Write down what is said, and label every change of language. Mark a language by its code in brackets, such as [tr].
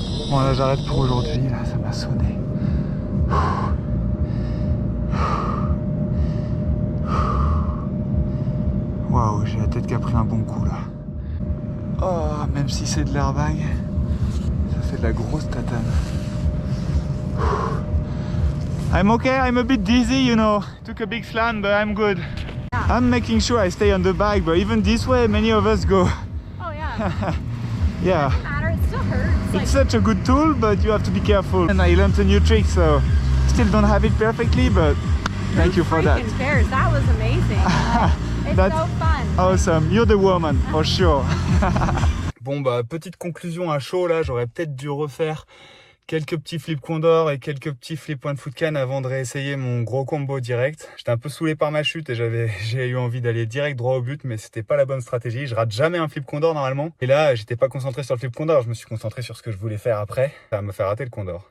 [fr] Bon là j'arrête pour aujourd'hui, là ça m'a sonné. Waouh, j'ai la tête qui a pris un bon coup là. Oh, même si c'est de l'airbag, ça fait de la grosse tatane. [en] I'm okay, I'm a bit dizzy, you know. Took a big slant, but I'm good. I'm making sure I stay on the bike, but even this way, many of us go. Oh yeah. Yeah. Doesn't matter. It still hurts. It's such a good tool, but you have to be careful. And I learned a new trick, so still don't have it perfectly, but thank you for that. Freaking cares? That was amazing. It's That's so fun. awesome. You're the woman, for sure. [fr] Bon bah petite conclusion à chaud là, j'aurais peut-être dû refaire quelques petits flips Condor et quelques petits flips one foot can avant de réessayer mon gros combo direct. J'étais un peu saoulé par ma chute et j'ai eu envie d'aller direct droit au but, mais c'était pas la bonne stratégie. Je rate jamais un flip Condor normalement. Et là, j'étais pas concentré sur le flip Condor, je me suis concentré sur ce que je voulais faire après. Ça m'a fait rater le Condor.